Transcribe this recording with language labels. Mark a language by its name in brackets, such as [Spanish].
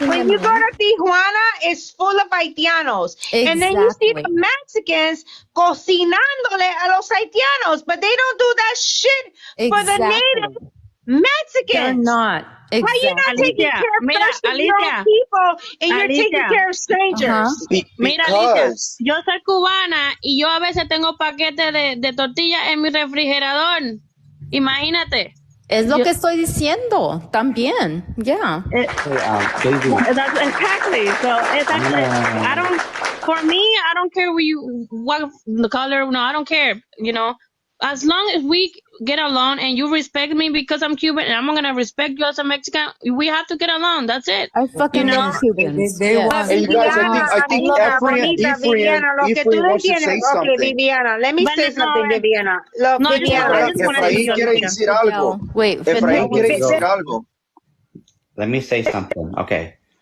[English] when you go to Tijuana, it's full of Haitianos. And then you see the Mexicans [Spanish] cocinándole a los Haitianos, [English] but they don't do that shit for the native Mexicans. They're not. Why are you not taking care of your own people and you're taking care of strangers? [Spanish] Mira, Alicia, yo soy cubana y yo a veces tengo paquetes de tortillas en mi refrigerador. Imagínate. Es lo que estoy diciendo también. [English] Yeah. That's exactly. So it's actually, for me, I don't care what the color. No, I don't care. You know, as long as we get along and you respect me because I'm Cuban and I'm gonna respect you as a Mexican, we have to get along. That's it. I fucking love Cubans. Hey, you guys, I think Ephraim wants to say something. Okay, Viviana, let me say something, Viviana. Look, Viviana. [Spanish] Efraín quiere decir algo. [English] Wait, [Spanish] Efraín quiere decir algo. [English] Let me say something. Okay.